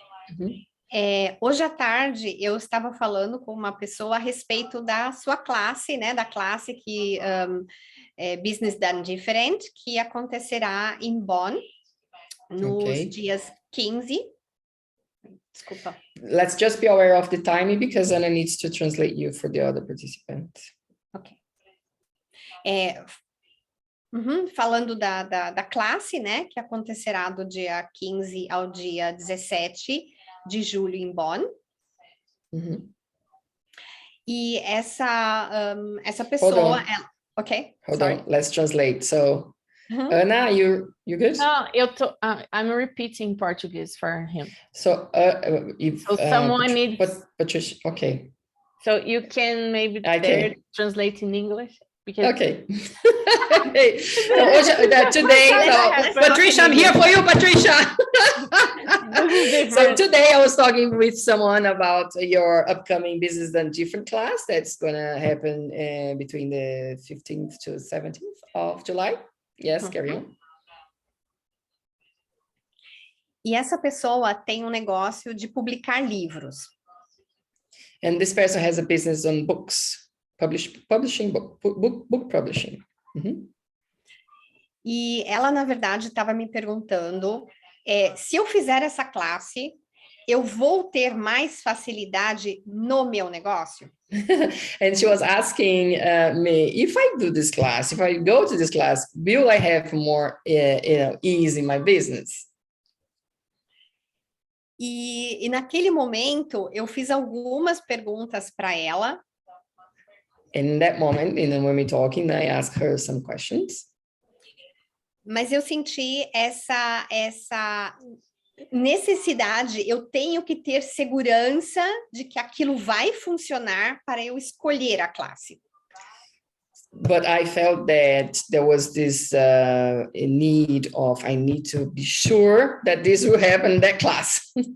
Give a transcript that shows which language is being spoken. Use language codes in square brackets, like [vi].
[pt] Uhum. Hoje à tarde eu estava falando com uma pessoa a respeito da sua classe, né? Da classe que é Business Done Different, que acontecerá em Bonn nos dias 15. Desculpa. [en] Let's just be aware of the timing because Ana needs to translate you for the other participants. Ok. [pt] Falando da classe, né, que acontecerá do dia 15 ao dia 17 de julho em Bonn. E essa pessoa... [en] Hold on, let's translate. So, Ana, you good? No, I'm repeating Portuguese for him. So, if someone needs... Patricia, okay. So you can maybe translate in English? Because... Okay. Today, Patricia, I'm here for you, Patricia. So today I was talking with someone about your upcoming Business Done Different class that's going to happen between the 15th to 17th of July. Yes, carry on. [pt] E essa pessoa tem negócio de publicar livros. [en] And this person has a business on books. Publishing book publishing. [pt] E ela, na verdade, estava me perguntando se eu fizer essa classe, eu vou ter mais facilidade no meu negócio? [en] And she was asking me, if I do this class, if I go to this class, will I have more ease in my business? [pt] E naquele momento, eu fiz algumas perguntas para ela. [en] In that moment, when we're talking, I asked her some questions. [pt] Mas eu senti essa necessidade, eu tenho que ter segurança de que aquilo vai funcionar para eu escolher a classe. [en] But I felt that there was this need of, I need to be sure that this will happen in that class.